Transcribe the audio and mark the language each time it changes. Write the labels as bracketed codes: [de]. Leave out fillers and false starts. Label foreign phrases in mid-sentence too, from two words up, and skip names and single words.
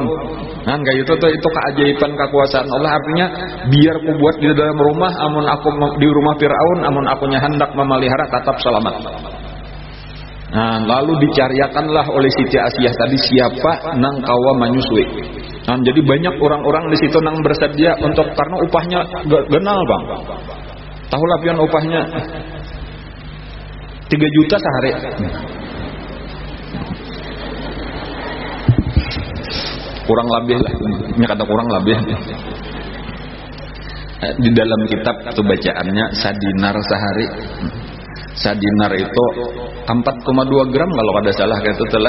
[bjn] Kayak itu keajaiban kekuasaan Allah. Artinya biar ku buat di dalam rumah, amun aku di rumah Fir'aun, amun akunya hendak memelihara tetap selamat. Lalu dicariakanlah oleh Siti Asia tadi siapa nang kawa menyusui. Jadi banyak orang-orang di situ nang bersedia untuk karena upahnya genal bang. Tahu lah pian upahnya 3 juta sehari. Kurang lebih lah, ini kata kurang lebih. Di dalam kitab itu bacaannya sadinar sehari. Sadinar itu 4,2 gram kalau ada salah kayak itu telah.